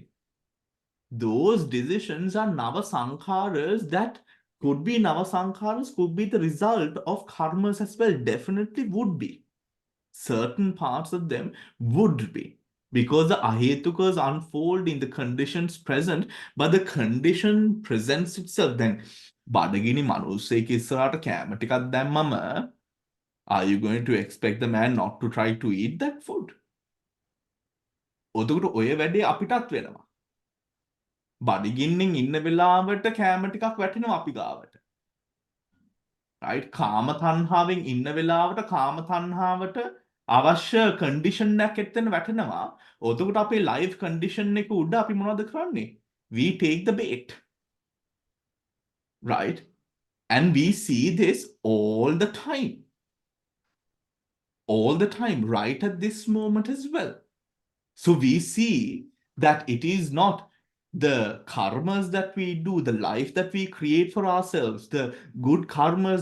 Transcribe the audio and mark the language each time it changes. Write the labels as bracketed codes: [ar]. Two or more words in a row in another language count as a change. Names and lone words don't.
[en] Those decisions are navasankharas that could be navasankharas, could be the result of karmas as well. Definitely would be. Certain parts of them would be, because the ahetukas unfold in the conditions present, but the condition presents itself. [si] Then බඩගිනි මනුස්සයෙක් ඉස්සරහට කෑම ටිකක් දැම්මම, [en] are you going to expect the man not to try to eat that food? [si] ඔතකොට ඔය වැඩේ අපිටත් වෙනවා. බඩගින්නෙන් ඉන්න වෙලාවට කෑම ටිකක් වැටෙනවා අපි ගාවට. [en] right? [si] කාම තණ්හාවෙන් ඉන්න වෙලාවට කාම තණ්හාවට අවශ්‍ය කන්ඩිෂන් එකක් එතන වැටෙනවා. ඔතකොට අපේ [en] life condition [si] එක උඩ අපි මොනවද කරන්නේ? [en] We take the bait. Right? And we see this all the time. All the time, right at this moment as well. So we see that it is not the karmas that we do, the life that we create for ourselves, the good karmas,